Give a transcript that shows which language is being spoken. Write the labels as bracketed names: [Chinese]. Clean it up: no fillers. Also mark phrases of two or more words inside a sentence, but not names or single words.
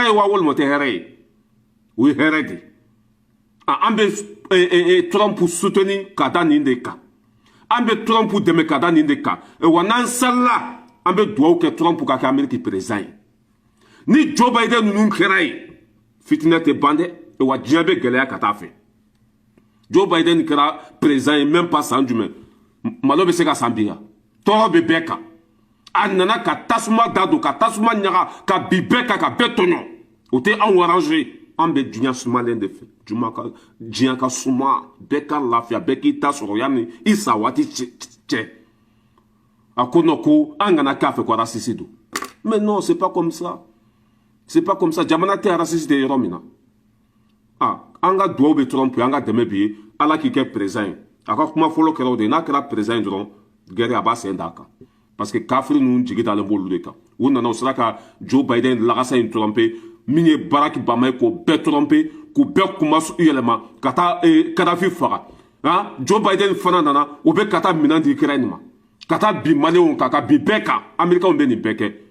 [Bambara] ye wa walima o tɛ hɛrɛ ye o ye hɛrɛ de an bɛ Trump soutenir ka da nin de kan an bɛ Trump dɛmɛ ka da nin de kan wa n'an salila an bɛ dugawu kɛ Trump ka kɛ Amérique président ye ni Joe Biden ninnu kɛra ye fitinɛ tɛ ban dɛ wa diɲɛ bɛ gɛlɛya ka taa fɛ Joe Biden kɛra président ye [French] même pas [Bambara] san jumɛn malo bɛ se ka san bi yan tɔɔrɔ bɛ bɛɛ kan a nana ka tasuma da don ka tasuma ɲaga ka bi bɛɛ kan ka bɛɛ tɔɲɔ o tɛ anw arranger an bɛ diɲɛ sumalen de fɛ diɲɛ ka suma bɛɛ ka lafiya bɛɛ k'i ta sɔrɔ yanni i sa waati cɛ a ko non ko an kana k'a fɛ ko raciste don [French] mais non c'est pas comme ça [Bambara] jamana tɛ raciste ye yɔrɔ min na an ka duwawu bɛ Trump ye an ka dɛmɛ bi ye ala k'i kɛ président ye a ka kuma fɔlɔ kɛra o de ye n'a kɛra président ye dɔrɔn guerre a b'a sen d'a kan [French] parce que [Bambara] kafiri ninnu jigi dalen b'olu de kan u nana u sera ka Joe Biden lagasa in tromper min ye Barack Obama ye k'o bɛɛ tromper k'u bɛɛ kuma yɛlɛma ka taa Kadhafi faga Joe Biden fana nana o bɛ ka taa minɛn di Ukraine ma ka taa bi maliyɛnw kan ka bi bɛɛ kan américains bɛ nin bɛɛ kɛ mais